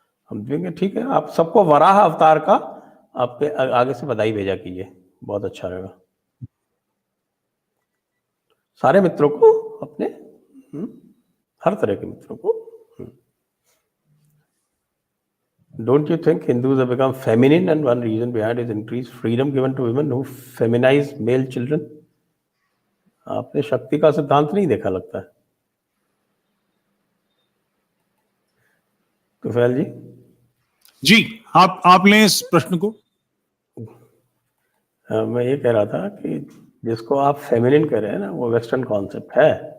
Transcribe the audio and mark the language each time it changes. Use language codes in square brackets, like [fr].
[hi] हम देंगे, ठीक है। आप सबको वराह अवतार का आपके आगे से बधाई भेजा कीजिए, बहुत अच्छा रहेगा। सारे मित्रों को अपने, हर तरह के मित्रों को। [en] Don't you think Hindus have become feminine and one reason behind is increased freedom given to women who feminize male children? [hi] आपने शक्ति का सिद्धांत नहीं देखा लगता है। तुफैल जी जी, आप लें इस प्रश्न को। मैं ये कह रहा था कि जिसको आप फेमिनिन कह रहे हैं ना, वो वेस्टर्न कॉन्सेप्ट है।